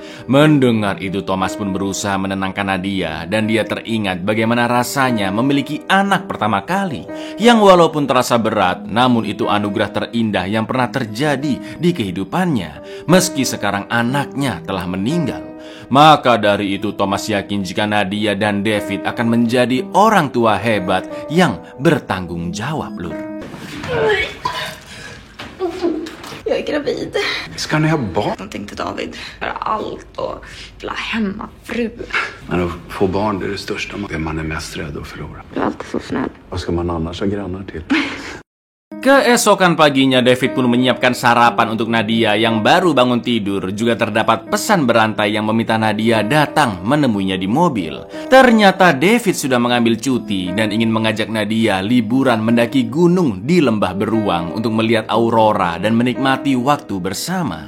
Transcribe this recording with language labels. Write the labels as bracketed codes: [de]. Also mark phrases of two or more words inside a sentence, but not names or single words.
[id] Mendengar itu, Thomas pun berusaha menenangkan Nadia dan dia teringat bagaimana rasanya memiliki anak pertama kali yang walaupun terasa berat, namun itu anugerah terindah yang pernah terjadi di kehidupannya meski sekarang anaknya telah meninggal. Maka dari itu Thomas yakin jika Nadia dan David akan menjadi orang tua hebat yang bertanggung jawab, lur. [sv] Jag är gravid. Ska ni ha barn? Någonting till David. Göra allt och bli hemmafru. Men att få barn är det största man är mest rädd att förlora. Du är alltid så snäll. Vad ska man annars ha grannar till? [id] Keesokan paginya David pun menyiapkan sarapan untuk Nadia yang baru bangun tidur. Juga terdapat pesan berantai yang meminta Nadia datang menemuinya di mobil. Ternyata David sudah mengambil cuti dan ingin mengajak Nadia liburan mendaki gunung di lembah beruang untuk melihat aurora dan menikmati waktu bersama.